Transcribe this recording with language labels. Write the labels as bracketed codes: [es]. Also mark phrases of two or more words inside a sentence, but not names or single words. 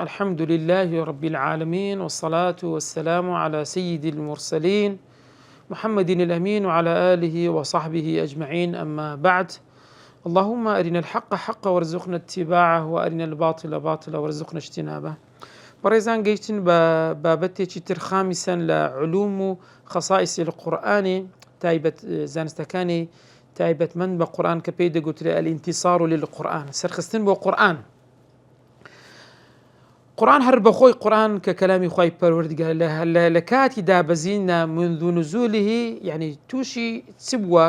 [ar] الحمد لله رب العالمين، والصلاة والسلام على سيد المرسلين محمد الأمين وعلى آله وصحبه أجمعين، أما بعد. اللهم أرنا الحق حقا وارزقنا اتباعه، وأرنا الباطل باطلا وارزقنا اجتنابه. [ckb] بەڕێزان گەیشتن بە بابەتێکی تر خامسەن لە علوم و خەسائسی القورآانی تایبەت زانستەکانی تایبەتمەند بە قورآن کە پێی دەگوترێت [ar] الانتصار للقورآن، [ckb] سەرخستن بۆ قورآن. قورآن هەر بەخۆی قورآن کە کەلامی خوای پەروەردگار لە کاتی دابەزینە [ar] منذ نزوله، [ckb] یعنی تووشی چ بووە؟